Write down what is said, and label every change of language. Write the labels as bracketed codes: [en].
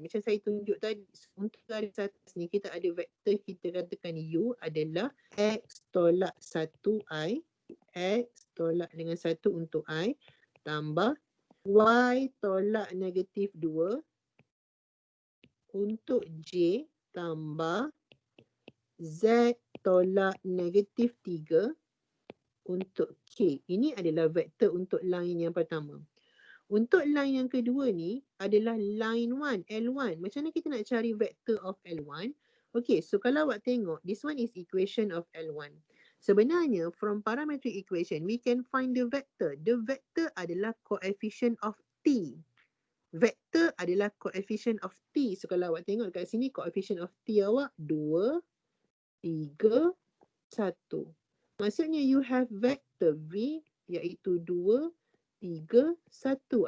[ms] Macam saya tunjuk tadi, untuk garis atas ni kita ada vektor, kita katakan U adalah X tolak 1I, X tolak dengan 1 untuk I, tambah Y tolak negatif 2 untuk J, tambah Z tolak negatif 3 untuk K. Ini adalah vektor untuk line yang pertama. Untuk line yang kedua ni adalah line 1, L1. Macam mana kita nak cari vektor of L1? [en] Okay, so [ms] kalau awak tengok, [en] this one is equation of L1. Sebenarnya, from parametric equation, we can find the vector. The vector adalah coefficient of T. Vektor adalah coefficient of T. [ms] So kalau awak tengok dekat sini, coefficient of T awak 2, 3, 1. [en] Maksudnya you have vector V iaitu 2, 3, 1.